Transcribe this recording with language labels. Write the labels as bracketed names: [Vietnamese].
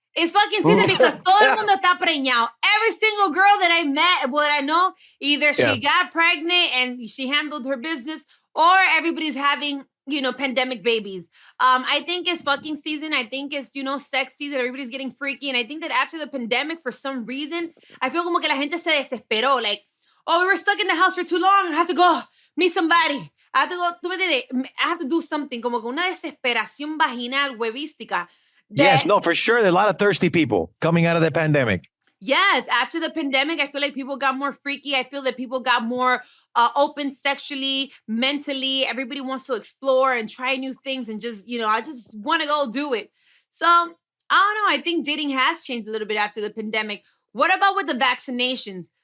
[English] It's fucking season because [Spanish] todo el mundo está preñado. [English] Every single girl that I met, that I know, either she got pregnant and she handled her business, or everybody's having pandemic babies. I think it's fucking season. I think it's, sex season. Everybody's getting freaky. And I think that after the pandemic, for some reason, I feel [Spanish] como que la gente se desesperó. [English] Like, we were stuck in the house for too long. I have to go meet somebody. I have to go, I have to do something. [Spanish] Como que una desesperación vaginal, huevística. [English] Yes, no, for sure. There's a lot of thirsty people coming out of the pandemic. Yes, after the pandemic, I feel like people got more freaky. I feel that people got more open sexually, mentally. Everybody wants to explore and try new things and just, I just want to go do it. So, I don't know. I think dating has changed a little bit after the pandemic. What about with the vaccinations?